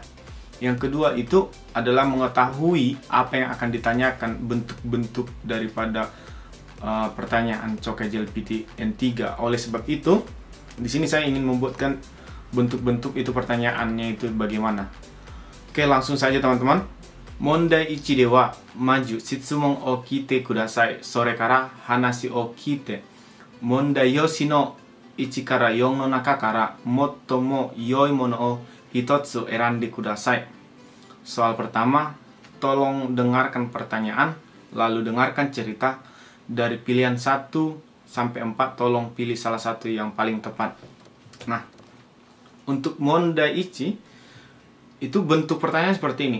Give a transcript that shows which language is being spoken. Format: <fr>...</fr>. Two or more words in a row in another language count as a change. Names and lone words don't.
<id>Yang kedua itu adalah mengetahui apa yang akan ditanyakan, bentuk-bentuk daripada pertanyaan Chokai JLPT N3. Oleh sebab itu, di sini saya ingin membuatkan bentuk-bentuk itu pertanyaannya itu bagaimana. Oke, langsung saja teman-teman.</id> <ja>Mondai 1 ではまず質問を聞いてください。それから話を聞いて、問題用紙の1から4の中から最も良いものを1つ選んでください。</ja> <id>Soal pertama, tolong dengarkan pertanyaan, lalu dengarkan cerita. Dari pilihan 1 sampai 4, tolong pilih salah satu yang paling tepat. Nah, untuk mondai 1, itu bentuk pertanyaan seperti ini.</id>